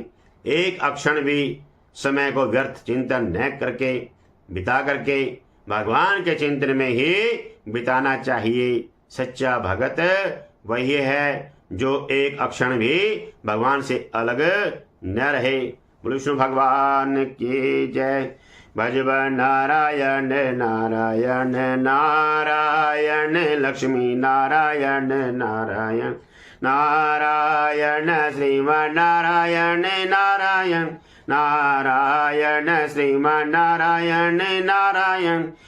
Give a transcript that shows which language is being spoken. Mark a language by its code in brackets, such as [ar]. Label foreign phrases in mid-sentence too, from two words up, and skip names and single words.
[hi] एक अक्षण भी समय को व्यर्थ चिंतन न करके बिता करके भगवान के चिंतन में ही बिताना चाहिए। सच्चा भगत वही है जो एक अक्षण भी भगवान से अलग न रहे। विष्णु भगवान की जय। भजब नारायण नारायण नारायण, लक्ष्मी नारायण नारायण नारायण, श्रीमन नारायण नारायण नारायण, श्रीमन नारायण नारायण